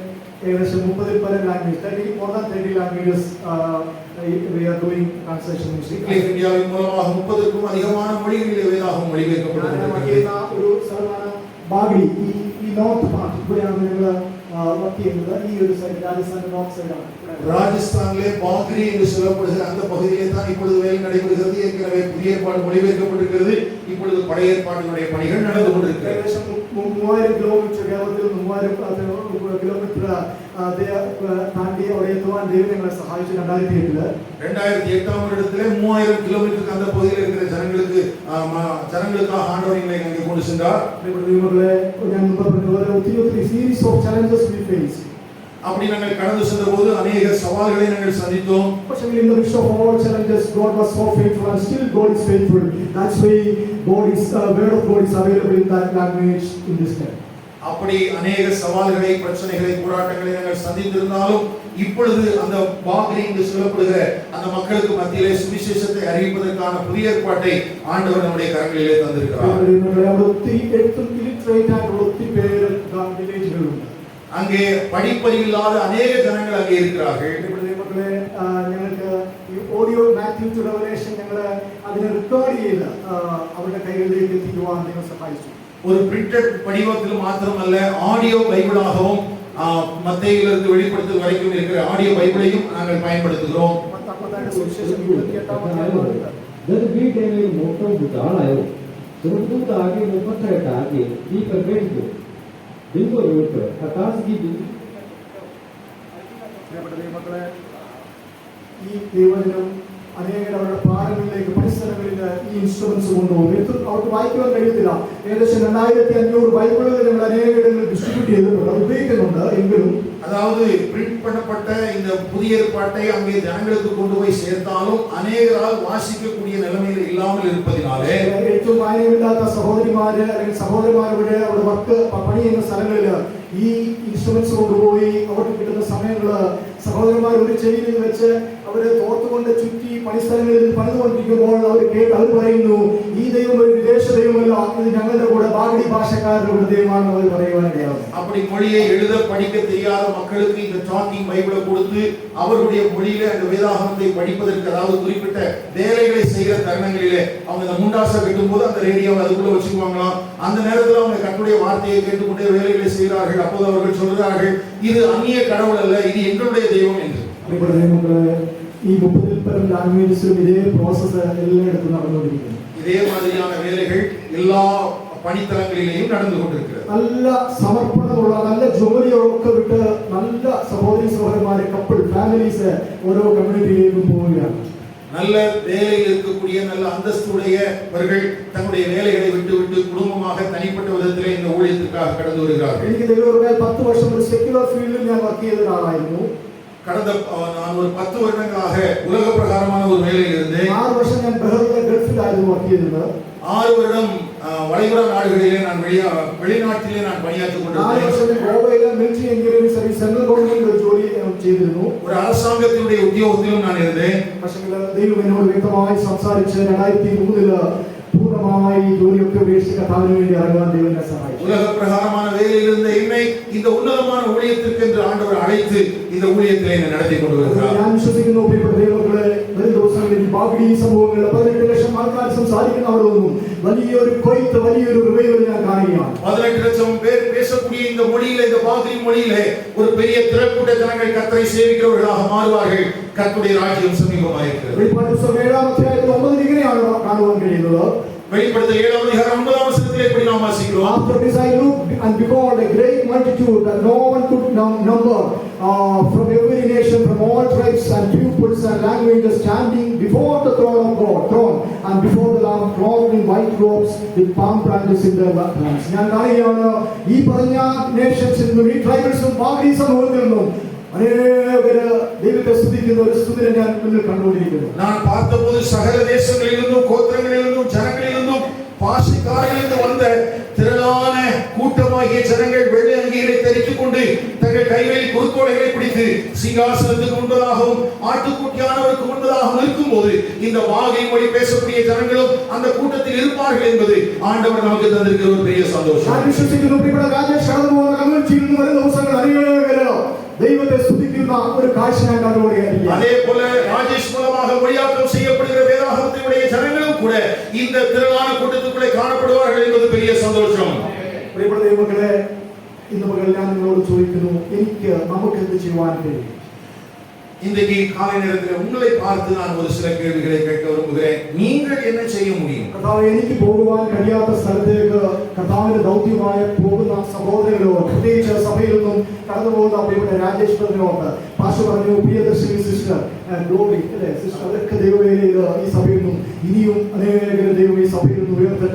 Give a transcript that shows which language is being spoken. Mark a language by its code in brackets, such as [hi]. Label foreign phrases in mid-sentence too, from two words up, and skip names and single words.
[ml] ഏകദേശം 30 പരം ലാംഗ്വേജ്, [en] more than 30 languages we are doing translation ministry. [ta] இந்தியாவின் மூலமாக 30க்கும் அதிகமான மொழிகளிலே வேதாகம் மொழிபெயர்க்கப்படுகிறது. [ml] ഒരു സ്ഥലമാണ് ബാഗ്ഡി. ഈ [en] north part [ml] ഇവിടെയാണ് ഞങ്ങൾ വർക്ക് ചെയ്യുന്നത്. ഈ ഒരു സൈഡ് രാജസ്ഥാന്റെ നോർത്ത് സൈഡാണ്. [ta] ராஜஸ்தானிலே பாக்ரி என்று சொல்லப்படுகிற அந்த பகுதியிலே தான் இப்பொழுது வேலை நடைபெறுகிறது. ஏற்கனவே புதிய ஏற்பாடு மொழிபெயர்க்கப்பட்டிருக்கிறது. இப்பொழுது பழைய ஏற்பாட்டினுடைய பணிகள் நடந்து கொண்டிருக்கிறது. [ml] ഏകദേശം 3000 കിലോമീറ്റർ, കേരളത്തിൽ 3000 കിലോമീറ്റർ താണ്ടി അവിടെ എത്തുവാൻ ദൈവം ഞങ്ങളെ സഹായിച്ചു. [ta] 2008 வருடத்திலே 3000 கிலோமீட்டருக்கு அந்த பகுதியில் இருக்கிற ஜனங்களுக்காக ஆண்டவர் எங்களை அங்கே கொண்டு சென்றார். [ml] ഞാൻ മുമ്പ് പറഞ്ഞതുപോലെ ഒത്തിരി [en] series of challenges we faced. [ta] அப்படி நாங்கள் கடந்து சென்றபோது अनेक சவால்களை நாங்கள் சந்தித்தோம். [en] But in the midst of all challenges, God was so faithful, and still God is faithful. That's why word of God is available in that language in this time. [ta] அப்படி अनेक சவால்களை, பிரச்சனைகளை, போராட்டங்களை நாங்கள் சந்தித்திருந்தாலும் இப்பொழுது அந்த பாக்ரி என்று சொல்லப்படுகிற அந்த மக்களுக்கு மத்தியிலே சுவிசேஷத்தை அறிவிப்பதற்கான புதிய ஏற்பாட்டை ஆண்டவர் நம்முடைய கரங்களிலே தந்திருக்கிறார். அங்கே படிப்பறிவில்லாத அநேக ஜனங்கள் அங்கே இருக்கிறார்கள். [ml] ഞങ്ങൾക്ക് ഈ [en] audio Matthew to Revelation [ml] ഞങ്ങൾ അതിനെ റെക്കോർഡ് ചെയ്ത് അവരുടെ കൈകളിലേക്ക് എത്തിക്കുവാൻ ദൈവം സഹായിച്ചു. [ta] ஒரு பிரிண்டட் படிவத்தில் மாத்திரமல்ல, ஆடியோ பைபிளாகவும் மத்தேயிலிருந்து வெளிப்படுத்தல் வரைக்கும் இருக்கிற ஆடியோ பைபிளையும் நாங்கள் பயன்படுத்துகிறோம். [bgq] जब भी टेने मोटो बुझाल आयो सुरक्षित आगे मुपत्तर आगे दी पर बैठ गयो बिल्कुल रोट आकाश की [ml] മക്കളെ, ഈ ദൈവജനം അനേകർ അവരുടെ പാഠങ്ങളിലേക്ക് പരിസരങ്ങളിൽ ഈ ഇൻസ്ട്രുമെന്റ്സ് കൊണ്ടുപോകും. അവർക്ക് വായിക്കുവാൻ കഴിയത്തില്ല. ഏകദേശം 2500 ബൈബിളുകൾ ഞങ്ങൾ അനേകങ്ങളിൽ ഡിസ്ട്രിബ്യൂട്ട് ചെയ്തിട്ടുണ്ട്, ഉപയോഗിക്കുന്നുണ്ട്. എങ്കിലും [ta] அதாவது பிரிண்ட் பண்ணப்பட்ட இந்த புதிய ஏற்பாட்டை அங்கே ஜனங்களுக்கு கொண்டு போய் சேர்த்தாலும் அநேகரால் வாசிக்கக்கூடிய நிலைமையில் இல்லாமல் இருப்பதினாலே [ml] ഏറ്റവും വായനയില്ലാത്ത സഹോദരിമാര് അല്ലെങ്കിൽ സഹോദരന്മാരുടെ അവിടെ വർക്ക് പണി ചെയ്യുന്ന സ്ഥലങ്ങളിൽ ഈ ഇൻസ്ട്രുമെന്റ്സ് കൊണ്ടുപോയി അവർക്ക് കിട്ടുന്ന സമയങ്ങള് സഹോദരന്മാർ ഒരു ചെവിയിൽ വെച്ച് അവരെ തോർത്തുകൊണ്ട് ചുറ്റി പണിസ്ഥലങ്ങളിൽ പണിതുകൊണ്ടിരിക്കുമ്പോൾ അവർ പറയുന്നു, ഈ ദൈവം ഒരു വിദേശ ദൈവമല്ല, ഇത് ഞങ്ങളുടെ കൂടെ ബാഗടി ഭാഷക്കാരുടെ കൂടെ ദൈവമാണെന്ന് അവർ പറയുവാനിടയാവും. [ta] அப்படி மொழியை எழுத படிக்க தெரியாத மக்களுக்கு இந்த டாக்கிங் பைபிளை கொடுத்து அவர்களுடைய மொழியில அந்த வேதாகமத்தை படிப்பதற்கு, அதாவது குறிப்பிட்ட வேலைகளை செய்கிற தருணங்களிலே அவங்க இந்த முண்டாசை கட்டும்போது அந்த ரேடியோவை அதுக்குள்ள வச்சுக்குவாங்களாம். அந்த நேரத்தில் அவங்க கர்த்தருடைய வார்த்தையை கேட்டுக்கொண்டே வேலைகளை செய்கிறார்கள். அப்போது அவர்கள் சொல்கிறார்கள், இது அந்நிய கடவுள் அல்ல, இது எங்களுடைய தெய்வம் என்று. [ml] ഈ 30 പരം ലാംഗ്വേജസിലും ഇതേ പ്രോസസ് എല്ലായിടത്തും നടന്നുകൊണ്ടിരിക്കുന്നു. [ta] இதே மாதிரியான வேலைகள் எல்லா பணித்தளங்களிலேயும் நடந்து கொண்டிருக்கிறது. [ml] നല്ല സമർപ്പണമുള്ള, നല്ല ജോലിയൊക്കെ വിട്ട് നല്ല സഹോദരി സഹോദരന്മാരെ, [en] couple families [ml] ഓരോ കമ്മ്യൂണിറ്റിയിലേക്കും പോവുകയാണ്. [ta] நல்ல வேலையில் இருக்கக்கூடிய நல்ல அந்தஸ்துடையவர்கள் தங்களுடைய வேலைகளை விட்டு குடும்பமாக தனிப்பட்ட விதத்திலே இந்த ஊழியத்திற்காக கடந்து வருகிறார்கள். [ml] എനിക്ക് ദൈവം 10 വർഷം ഒരു സെക്യുലർ ഫീൽഡിൽ ഞാൻ വർക്ക് ചെയ്ത ഒരാളായിരുന്നു. [ta] கடந்த நான் ஒரு 10 வருடங்களாக உலக பிரகாரமான ஒரு வேலையில் இருந்தேன். [ml] 6 വർഷം ഞാൻ ബഹ്റൈനിലെ ഗൾഫിലായിരുന്നു വർക്ക് ചെയ്തത്. [ta] 6 வருடம் வளைகுடா நாடுகளிலே நான் வெளிநாட்டிலே நான் பணியாற்றிக் கொண்டிருந்தேன். [ml] 4 വർഷം ഗോവയിലെ [en] Military Engineering Service Central Government [ml] ഒരു ജോലി ചെയ്തിരുന്നു. [ta] ஒரு அரசாங்கத்தினுடைய உத்தியோகத்திலும் நான் இருந்தேன். [ml] പക്ഷേ ദൈവം എന്നോട് വ്യക്തമായി സംസാരിച്ച് 2003 പൂർണ്ണമായി ജോലിയൊക്കെ ഉപേക്ഷിച്ച് കർത്താവിന് വേണ്ടി ഇറങ്ങാൻ ദൈവം എന്നെ സഹായിച്ചു. [ta] உலக பிரகாரமான வேலையில் இருந்த என்னை இந்த உன்னதமான ஊழியத்திற்கு என்று ஆண்டவர் அழைத்து இந்த ஊழியத்தை என்னை நடத்தி கொண்டு வருகிறார். [ml] ഞാൻ വിശ്വസിക്കുന്നു പ്രിയപ്പെട്ട ദൈവമക്കളെ, വരും ദിവസങ്ങളിൽ ബാഗ്ഡി സംഭവങ്ങളിൽ 18 ലക്ഷം ആൾക്കാർ സംസാരിക്കുന്നവരൊന്നും വലിയൊരു കൊയ്ത്ത്, വലിയൊരു റിവൈവൽ ഞാൻ കാണുകയാണ്. [ta] 18 லட்சம் பேர் பேசக்கூடிய இந்த மொழியிலே, இந்த பாக்ரி மொழியிலே ஒரு பெரிய திரள்கூட்ட ஜனங்கள் கர்த்தரை சேவிக்கிறவர்களாக மாறுவார்கள். கர்த்தருடைய ராஜ்யம் சமீபமாயிருக்கிறது. [ml] വെളിപ്പാട് പുസ്തകം 7-ാം അധ്യായത്തിൽ 9 ഇങ്ങനെയാണ് കാണുവാൻ കഴിയുന്നത്. [ta] வெளிப்படுத்தல் 7ஆம் அதிகாரம் 9ஆம் வசனத்திலே இப்படி நாம் வாசிக்கிறோம். [en] After this I looked, and behold, a great multitude that no one could number, from every nation, from all tribes and peoples and languages, standing before the throne of God, and before the Lamb, clothed in white robes with palm branches in their hands. [ml] ഞാൻ കാണുകയാണ് ഈ പറഞ്ഞ നേഷൻസിൽ നിന്നും ഈ ട്രൈബൽസും ബാക്കി സമൂഹത്തിൽ നിന്നും അനേകര് ദൈവത്തെ സ്തുതിക്കുന്ന ഒരു സ്തുതിനെ ഞാൻ മുന്നിൽ കണ്ടുകൊണ്ടിരിക്കുന്നു. [ta] நான் பார்த்தபோது சகல தேசங்களிலிருந்தும் கோத்திரங்களிலிருந்தும் ஜனங்களிலிருந்தும் பாஷைக்காரர்களிலிருந்து வந்த திரளான கூட்டமாகிய ஜனங்கள் வெள்ளை அங்கிகளை தரித்துக் கொண்டு தங்கள் கைகளில் குறுக்கோலைகளை பிடித்து சிங்காசனத்துக்கு முன்பதாகவும் ஆட்டுக்குட்டியானவருக்கு முன்பதாகவும் இருக்கும்போது இந்த வாகை மொழி பேசக்கூடிய ஜனங்களும் அந்த கூட்டத்தில் இருப்பார்கள் என்பது ஆண்டவர் நமக்கு தந்திருக்கிற ஒரு பெரிய சந்தோஷம். [ml] ഞാൻ വിശ്വസിക്കുന്നു പ്രിയപ്പെട്ട രാജേഷ് കടന്നു പോകുന്ന കമ്മ്യൂണിറ്റിയിൽ നിന്ന് വരുന്ന ദിവസങ്ങൾ അനേകര് ദൈവത്തെ സ്തുതിക്കുന്ന ഒരു കാഴ്ച ഞാൻ കണ്ടുകൊണ്ടിരിക്കുകയാണ്. [ta] அதே போல ராஜேஷ் மூலமாக மொழியாக்கம் செய்யப்படுகிற வேதாகமத்தினுடைய ஜனங்களும் கூட இந்த திரளான கூட்டத்துக்குள்ளே காணப்படுவார்கள் என்பது பெரிய சந்தோஷம். [ml] പ്രിയപ്പെട്ട ദൈവമക്കളെ, ഇന്ന് പകൽ ഞാൻ നിങ്ങളോട് ചോദിക്കുന്നു, നമുക്ക് എന്ത് ചെയ്യുവാൻ കഴിയും? [ta] இன்றைக்கு காலை நேரத்தில் உங்களை பார்த்து நான் ஒரு சில கேள்விகளை கேட்க விரும்புகிறேன். நீங்கள் என்ன செய்ய முடியும்? [ml] കർത്താവേ, എനിക്ക് പോകുവാൻ കഴിയാത്ത സ്ഥലത്തേക്ക് കർത്താവിന്റെ ദൗത്യമായി പോകുന്ന സഹോദരങ്ങളോ, പ്രത്യേകിച്ച് സഭയിൽ നിന്നും കടന്നു പോകുന്ന പ്രിയപ്പെട്ട രാജേഷ് പറഞ്ഞോണ്ട് പാസ്റ്റർ പറഞ്ഞു, പ്രിയദർശിനി സിസ്റ്റർ, ഗ്ലോറി അല്ലേ സിസ്റ്റർ, അതൊക്കെ ദൈവവേലയിൽ ഈ സഭയിൽ നിന്നും ഇനിയും അനേകം ദൈവം ഈ സഭയിൽ നിന്ന് ഉയർത്തട്ടെ.